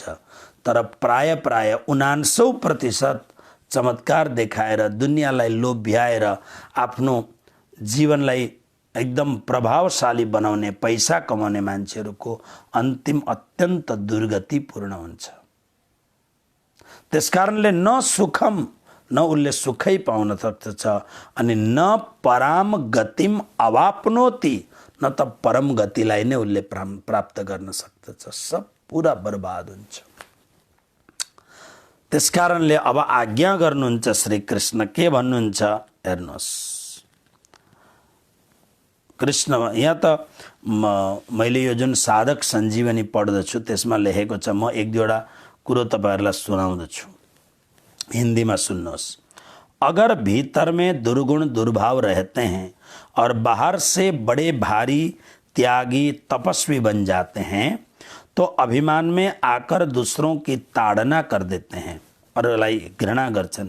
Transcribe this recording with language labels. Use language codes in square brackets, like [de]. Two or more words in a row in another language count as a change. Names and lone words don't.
[ne] तर प्राय 99% चमत्कार देखाएर दुनियाँलाई लोभ्याएर आफ्नो जीवनलाई एकदम प्रभावशाली बनाउने पैसा कमाउने मान्छेहरूको अन्तिम अत्यन्त दुर्गतिपूर्ण हुन्छ। त्यसकारणले [sa] न सुखम [ne] न उसले सुखै पाउन सक्दछ अनि [sa] न पराम गतिम अवाप्नोति [ne] न त परम गतिलाई नै उसले प्राप्त गर्न सक्दछ। सब पुरा बर्बाद हुन्छ। त्यसकारणले अब आज्ञा गर्नुहुन्छ श्री कृष्ण, के भन्नुहुन्छ हेर्नुहोस्। कृष्ण यहाँ त मैले यो जुन साधक सञ्जीवनी पढ्दछु त्यसमा लेखेको छ, म एक दुईवटा कुरो तपाईहरुलाई सुनाउँदछु, [hi] हिंदी में [ne] सुन्नुहोस्। [hi] अगर भीतर में दुर्गुण दुर्भाव रहते हैं और बाहर से बड़े भारी त्यागी तपस्वी बन जाते हैं तो अभिमान में आकर दूसरों की ताड़ना कर देते हैं और [ne] घृणा गर्छन्।